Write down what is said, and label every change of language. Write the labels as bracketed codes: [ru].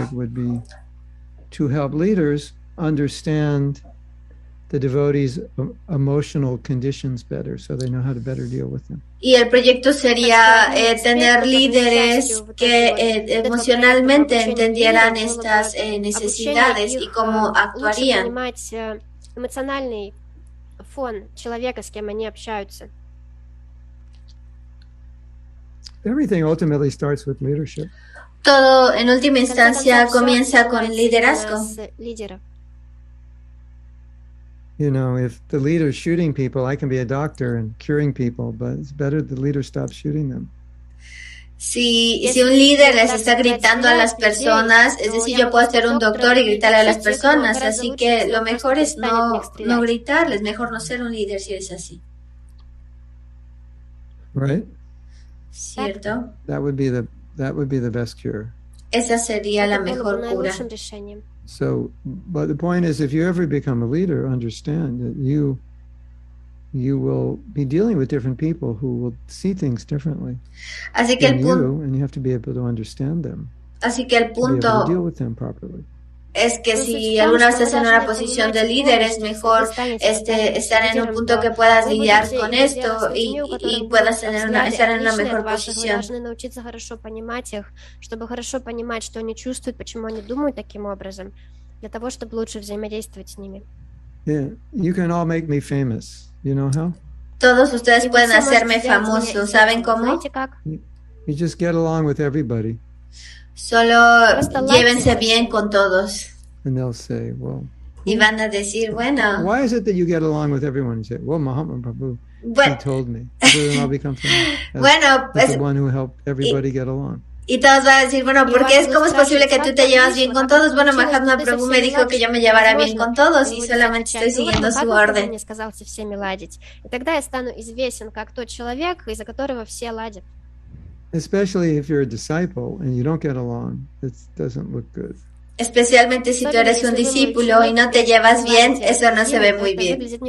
[en] Would be to help leaders understand the devotees' emotional conditions better, so they know how to better deal with them. [es] Y el proyecto sería tener líderes que emocionalmente entendieran estas necesidades y cómo actuarían. [ru] Эмоциональный фон человека, с кем они общаются. [en] Everything ultimately starts with leadership. [es] Todo en última instancia comienza con liderazgo. [en] You know, if the leader is shooting people, I can be a doctor and curing people, but it's better the leader stops shooting them. [es] Si un líder les está gritando a las personas, es decir, yo puedo ser un doctor y gritarle a las personas, así que lo mejor es no gritarles, mejor no ser un líder si es así. [en] Right? [es] ¿Cierto? [en] That would be the best cure. [es] Esa sería la mejor cura. [en] So, but the point is, if you ever become a leader, understand that you will be dealing with different people who will see things differently. [es] Así que el punto, [en] and you have to be able to understand them. [es] Así que el punto [en] deal with them properly. [es] Es que si alguna vez estás en una posición de líder, es mejor estar en un punto que puedas lidiar con esto y puedas estar en una mejor posición. [ru] Научиться хорошо понимать их, чтобы хорошо понимать, что они чувствуют, почему они думают таким образом, для того, чтобы лучше взаимодействовать с ними. [en] Yeah, you can all make me famous. You know how? [es] Todos ustedes pueden hacerme famoso. ¿Saben cómo? [en] You just get along with everybody. [es] Solo llévense bien con todos. [en] And they'll say, well, [es] y van a decir, bueno. [en] Why is it that you get along with everyone? You say, well, Mahatma Prabhu, he told me. So then I'll become famous. [es] Bueno, [en] pues, the one who helped everybody get along. [es] Y todos van a decir, bueno, ¿cómo es posible que tú te llevas bien con todos? Bueno, Mahatma Prabhu me dijo que yo me llevara bien con todos y solamente estoy siguiendo su orden. [ru] И тогда я стану известен как тот человек, из-за которого все ладят. [en] Especially if you're a disciple and you don't get along, it doesn't look good. [es] Especialmente si tú eres un discípulo y no te llevas bien, eso no se ve muy bien.